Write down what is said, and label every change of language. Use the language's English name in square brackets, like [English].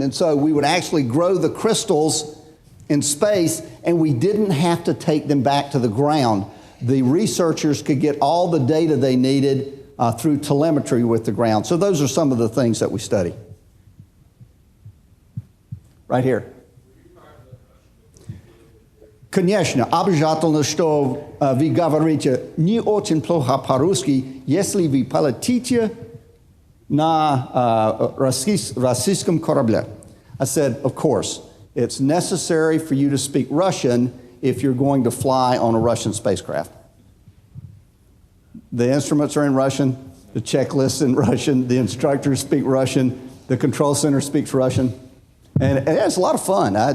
[English] And so we would actually grow the crystals in space, and we didn't have to take them back to the ground. The researchers could get all the data they needed through telemetry with the ground. So those are some of the things that we study. Right here. [Russian] Конечно, обязательно, что вы говорите не очень плохо по-русски, если вы полетите на российском корабле. [English] I said, of course, it's necessary for you to speak Russian if you're going to fly on a Russian spacecraft. The instruments are in Russian, the checklist's in Russian, the instructors speak Russian, the control center speaks Russian, and it's a lot of fun.